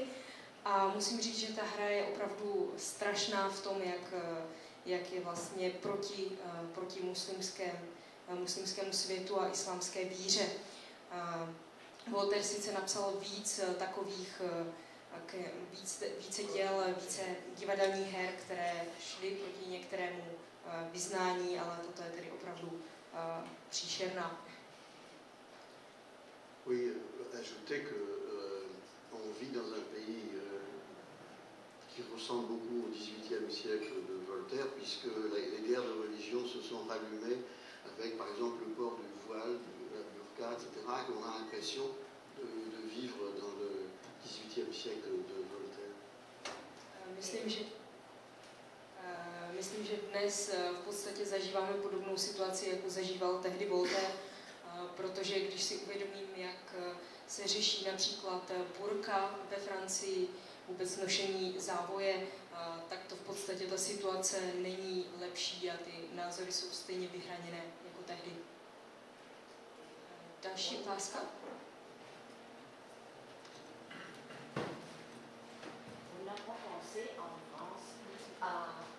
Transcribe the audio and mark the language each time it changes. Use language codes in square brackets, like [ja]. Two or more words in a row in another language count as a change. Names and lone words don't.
[cs] A musím říct, že ta hra je opravdu strašná v tom, jak je vlastně proti muslimskému světu a islámské víře. Voltaire sice napsal více děl, více divadelních her, které šly proti některému vyznání, ale toto je tedy opravdu příšerná. [fr] Oui, ajouter que on vit dans un pays qui ressemble beaucoup au XVIIIe siècle de Voltaire, puisque les guerres de religion se sont rallumées avec, par exemple, le port du voile, de la burqa, etc., et on a l'impression de vivre dans le XVIIIe siècle de Voltaire. [cs] Myslím, že dnes v podstatě zažíváme podobnou situaci, jako zažíval tehdy Voltaire, protože když si uvědomím, jak se řeší například burka ve Francii, vůbec nošení závoje, tak to v podstatě ta situace není lepší a ty názory jsou stejně vyhraněné jako tehdy. Další otázka. [fr] On n'a pas pensé en France à